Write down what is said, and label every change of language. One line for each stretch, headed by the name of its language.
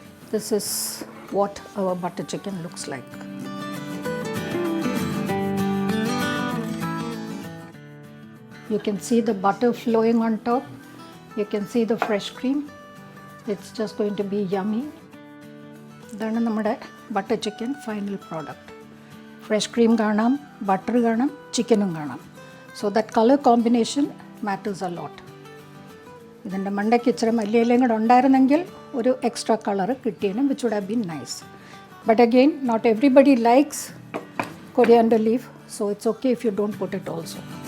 English: This is what our butter chicken looks like. You can see the butter flowing on top. You can see the fresh cream. It's just going to be yummy.
Malayalam: ഇതാണ് നമ്മുടെ butter chicken final product. Fresh cream കാണാം, butter കാണാം, ചിക്കനും കാണാം.
English: So that colour combination matters a lot.
Malayalam: ഇതിൻ്റെ മണ്ടയ്ക്ക് ഇച്ചിരി മല്ലിയിലയും കൂടെ ഉണ്ടായിരുന്നെങ്കിൽ ഒരു extra colour കിട്ടിയേനെ,
English: Which would have been nice. But again, not everybody likes coriander leaf, so it's okay if you don't put it also.